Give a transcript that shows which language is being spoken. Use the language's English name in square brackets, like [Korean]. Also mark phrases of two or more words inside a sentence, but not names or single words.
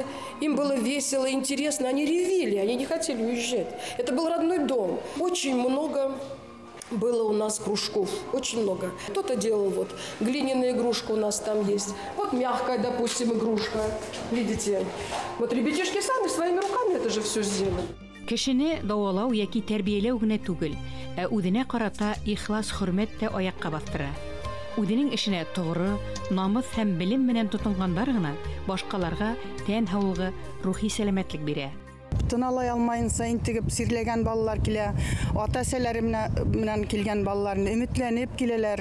[Russian] Им было весело, интересно. Они ревели, они не хотели уезжать. Это был родной дом. Очень много было у нас кружков, очень много. Кто-то делал вот глиняная игрушка у нас там есть. Вот мягкая, допустим, игрушка. Видите? Вот ребятишки сами своими руками это же все сделали. [Bashkir] Кешене давалау яки тәрбияләү генә түгел, үзенә карата ихлас хөрмәт тә аякка бастыра. Үзенең эшенә тугры, намус һәм белем белән тотынгандар гына башкаларга тән һаулыгы, рухи сәламәтлек бирә. Тыналай алмайынса интегеп сирләгән балалар килә, ата-әсәләре менән килгән балаларны өметләнеп киләләр.